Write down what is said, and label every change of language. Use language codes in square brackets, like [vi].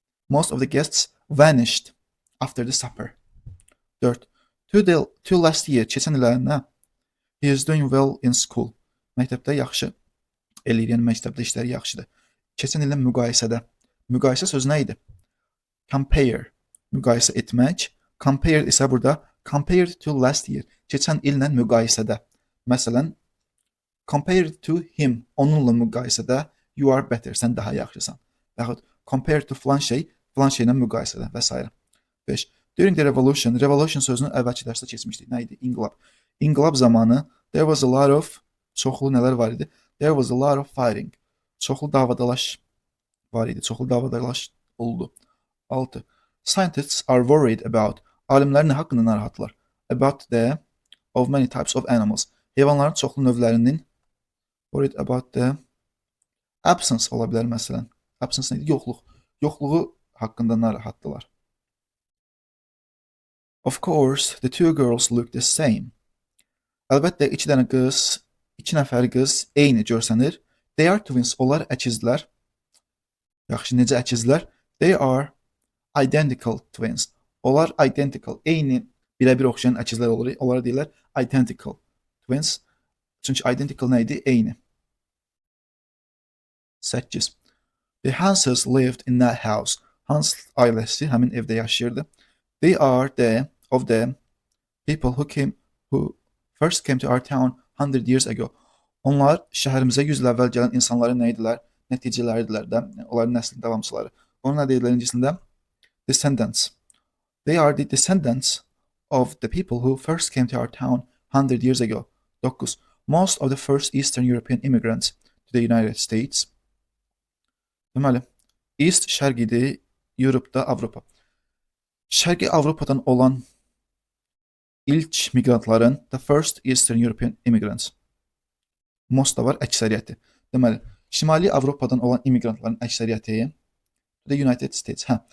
[en] Most of the guests vanished after the supper. 4. To last year, [az] keçən illərində [en] he is doing well in school. [az] Məktəbdə yaxşı eləyir, yəni məktəbdə işləri yaxşıdır. Keçən illə müqayisədə. Müqayisə sözü nə idi? Compare, müqayisə etmək. Compared isə burada [en] compared to last year, [az] keçən illə müqayisədə. Məsələn, [en] compared to him, [az] onunla müqayisədə [en] you are better, [az] sən daha yaxşısan. Yaxud compared to filan şeylə müqayisədə və s. 5. [en] During the revolution, [az] revolution sözünü əvvəlki dərsdə keçmişdik. Nə idi? İnqilab. İnqilab zamanı [en] there was a lot of, [az] çoxlu nələr var idi? [en] There was a lot of fighting. [az] Çoxlu davadalaş var idi. Çoxlu davadalaş oldu. 6. [en] Scientists are worried about, [az] alimlər nə haqqında narahatlar? [en] About the of many types of animals. [az] Heyvanların çoxlu növlərinin [en] worried about the absence [az] ola bilər məsələn. Absence nədir? Yoxluq. Yoxluğu haqqında narahatdılar. [en] Of course, the two girls look the same. [az] Əlbəttə, iki nəfər qız eyni görsənir. [en] They are twins, [az] onlar əkizlər. Yaxşı, necə əkizlər? [en] They are identical twins. [az] Onlar identical, eyni, birə-bir oxşayan əkizlər olur. Onlara deyirlər [en] identical twins. [az] Çünki identical nə idi? Eyni. 8. [en] The Hanses lived in that house. [az] Hans ailəsi həmin evdə yaşayırdı. [en] They are of the people who first came to our town 100 years ago. [az] Onlar şəhərimizə 100 il əvvəl gələn insanların nə idilər? Nəticələridirlər də, onların nəslin davamçıları. Onun nə deyirlər ingilisində? [en] Descendants. They are the descendants of the people who first came to our town 100 years ago. 9. Most of the first Eastern European immigrants to the United States. [az] Deməli, East şərq idi, Europe-da Avropa. Şərqi Avropadan olan ilk migrantların, [en] the first Eastern European immigrants. [az] Most da var, əksəriyyəti. Deməli, Şimali Avropadan olan immigrantların əksəriyyəti [en] the United States.